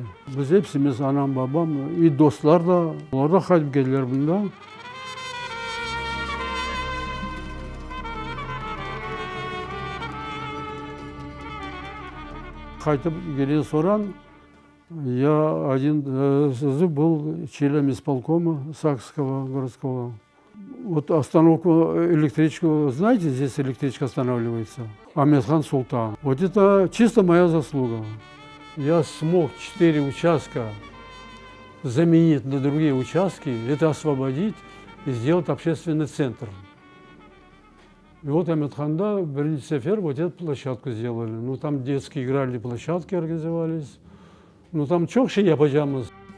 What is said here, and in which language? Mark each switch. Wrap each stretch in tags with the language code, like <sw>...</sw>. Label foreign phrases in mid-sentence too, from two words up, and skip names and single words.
<crh>Biz hepsimiz, anam, babam, iyi dostlar da, onlar da kayıp geldiler bunda. Kayıp gelen soran,</crh> <ru>я один созыв был член исполкома Сакского городского. Вот остановку электричку, знаете, здесь электричка останавливается. Ахмедхан Султан. Вот это чисто моя заслуга. Я смог 4 участка заменить на другие участки, это освободить и сделать общественный центр. И вот Ахмедханда, в Сефер, вот эту площадку сделали. Ну там детские игральные площадки организовались. Ну там</ru> <crh>çok şey yapacağımız.</crh>